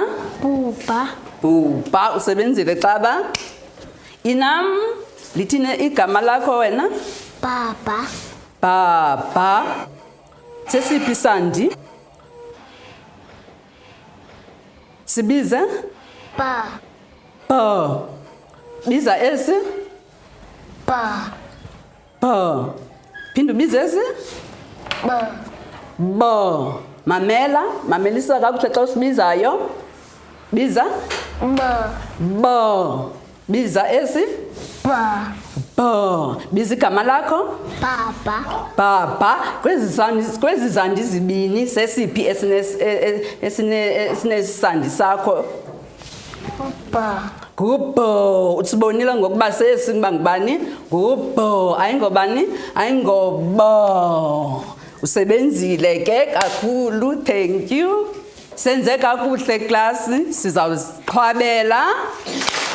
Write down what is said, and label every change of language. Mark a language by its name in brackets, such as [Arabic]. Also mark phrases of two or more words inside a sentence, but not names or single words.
[Xhosa] Bhuba. Bhuba. Usebenzile Xaba. Inam, lithini igama lakho wena? Baba. Baba. Sesiphi isandi? Sibiza? Ba. Ba. Biza esi? Ba. Ba. Phinda ubiza esi? Ba. Ba. Mamela, mamelisa kakuhle xa usibizayo. Biza? Ba. Ba. Biza esi? Ba. Ba. Biza igama lakho? Baba. Baba. Kwezi zandi zibini sesiphi esinesandi sakho? Ba. Ngubho. Usibonile ngokuba sesi kuba ngubani? Ngubho. Ayingobani? Ayingobo. Usebenzile ke kakhulu. [English] Thank you. [Xhosa] Senze kakuhle klasi, sizawuziqhwabela.